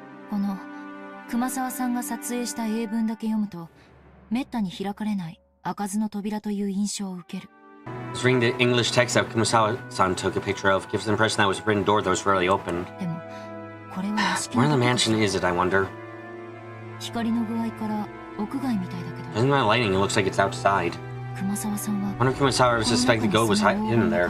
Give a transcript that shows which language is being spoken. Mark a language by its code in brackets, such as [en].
[ja] この熊沢さんが撮影した英文だけ読むと、めったに開かれない開かずの扉という印象を受ける。 [en] Reading the English text that Kumasawa-san took a picture of gives the impression that it was a written door that was rarely opened. [ja] でも、これは屋敷 [en] Where in the mansion is it, I wonder? [ja] 光の具合から屋外みたいだけど。 [en] Judging by the lighting, it looks like it's outside. [ja] 熊沢さんは [en] I wonder if Kumasawa ever suspected the gold was hidden there.